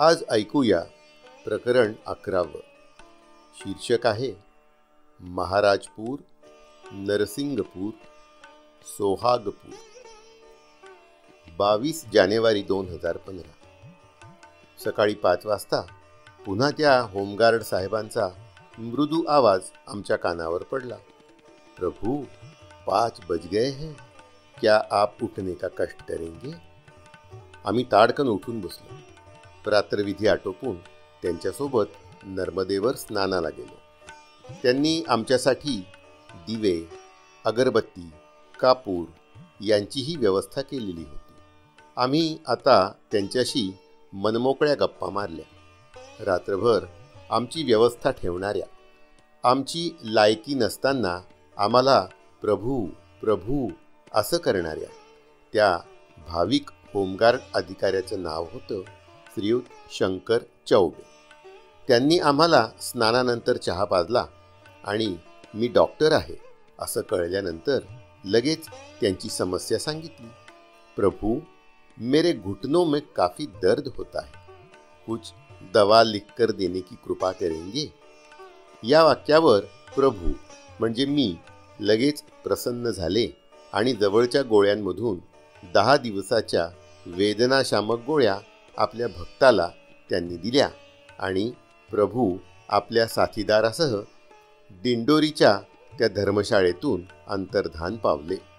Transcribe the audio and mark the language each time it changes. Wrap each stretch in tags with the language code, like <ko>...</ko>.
<mr>आज ऐकूया प्रकरण 11. शीर्षक आहे महाराजपूर, नरसिंगपूर, सोहागपूर. 22 जानेवारी 2015. सकाळी 5 वाजता पुन्हा त्या होमगार्ड साहेबांचा मृदू आवाज आमच्या कानावर पडला.</mr> <hi>प्रभू, 5 बज गए हैं, क्या आप उठने का कष्ट करेंगे?</hi> <mr>आम्ही ताडकन उठून बसलो. प्रातर्विधी आटोपून त्यांच्यासोबत नर्मदेवर स्नानाला गेलो. त्यांनी आमच्यासाठी दिवे, अगरबत्ती, कापूर यांचीही व्यवस्था केलेली होती. आम्ही आता त्यांच्याशी मनमोकळ्या गप्पा मारल्या. रात्रभर आमची व्यवस्था ठेवणाऱ्या, आमची लायकी नसताना आम्हाला प्रभू प्रभू असं करणाऱ्या त्या भाविक होमगार्ड अधिकाऱ्याचं नाव होतं श्रीयुत शंकर चौबे. त्यांनी आम्हाला स्नानानंतर चहा पाजला आणि मी डॉक्टर आहे असं कळल्यानंतर लगेच त्यांची समस्या सांगितली.</mr> <hi>प्रभू, मेरे घुटनों में काफ़ी दर्द होता है, कुछ दवा लिखकर देने की कृपा करेंगे?</hi> <mr>या वाक्यावर प्रभू म्हणजे मी लगेच प्रसन्न झाले आणि जवळच्या गोळ्यांमधून 10 दिवसाच्या वेदनाशामक गोळ्या आपल्या भक्ताला त्यांनी दिल्या आणि प्रभू आपल्या साथीदारासह दिंडोरीच्या त्या धर्मशाळेतून अंतर्धान पावले.</mr>